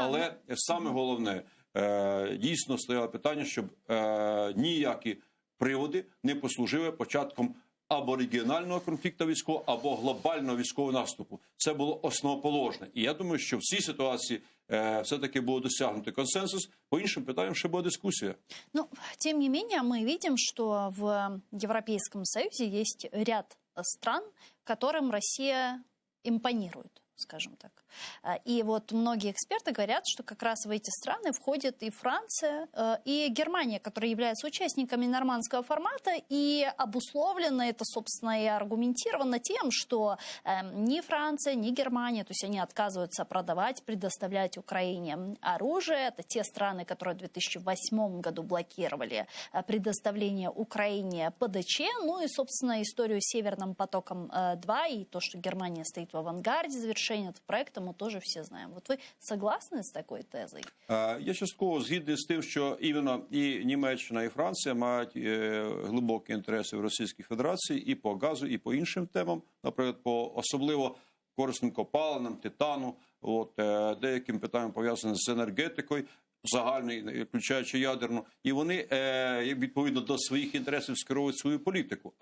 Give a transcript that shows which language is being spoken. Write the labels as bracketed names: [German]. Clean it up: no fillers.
[Ukrainian] Але саме головне, дійсно стояло питання, щоб ніякі приводи не послужили початком або регіонального конфлікту військового, або глобального військового наступу. Це було основоположне. І я думаю, що в цій ситуації все-таки було досягнути консенсус. По іншим питанням ще була дискусія. [Russian] Ну, тем не менее, мы видим, что в Европейском Союзе есть ряд стран, которым Россия импонирует, скажем так. И вот многие эксперты говорят, что как раз в эти страны входят и Франция, и Германия, которые являются участниками нормандского формата, и обусловлено это, собственно, и аргументировано тем, что ни Франция, ни Германия, то есть они отказываются продавать, предоставлять Украине оружие. Это те страны, которые в 2008 году блокировали предоставление Украине ПДЧ, ну и, собственно, историю с Северным потоком-2 и то, что Германия стоит в авангарде завершения этого проекта, мы тоже все знаем. Вот вы согласны с такой тезой? [Ukrainian] Я частково згідний з тим, що іменно і Німеччина, і Франція мають глибокі інтереси в Російській Федерації і по газу, і по іншим темам, наприклад, по особливо корисним копалинам, титану, деяким питанням пов'язаним з енергетикою, загальною, включаючи ядерну, і вони відповідно до своїх інтересів скеровують свою політику.